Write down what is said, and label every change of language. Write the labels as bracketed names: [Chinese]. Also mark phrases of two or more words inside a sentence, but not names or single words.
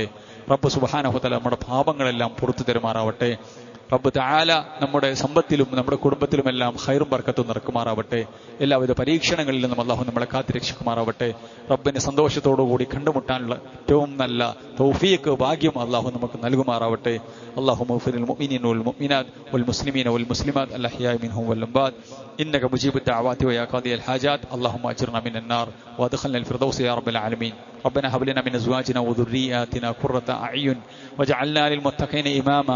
[Arabic] رب سبحانه وتعالى [Malayalam] നമ്മുടെ പാപങ്ങളെല്ലാം പുറത്തു തരുമാറാവട്ടെ. [Arabic] رب تعالى [Malayalam] നമ്മുടെ സമ്പത്തിലും നമ്മുടെ കുടുംബത്തിലുമെല്ലാം ഖൈറും ബർക്കത്തും നിറക്കുമാറാവട്ടെ. എല്ലാവിധ പരീക്ഷണങ്ങളിൽ നിന്നും അള്ളാഹു നമ്മളെ കാത്തുരക്ഷിക്കുമാറാവട്ടെ. റബ്ബിനെ സന്തോഷത്തോടുകൂടി കണ്ടുമുട്ടാനുള്ള ഏറ്റവും നല്ല തൗഫീഖ്, ഭാഗ്യം അള്ളാഹു നമുക്ക് നൽകുമാറാവട്ടെ. [Arabic] اللهم اغفر للمؤمنين والمؤمنات والمسلمين والمسلمات الأحياء منهم والأموات إنك مجيب الدعوات ويا قاضي الحاجات. اللهم أجرنا من النار وادخلنا الفردوس يا رب العالمين. ربنا هب لنا من أزواجنا وذرياتنا قرة أعين واجعلنا للمتقين إماما.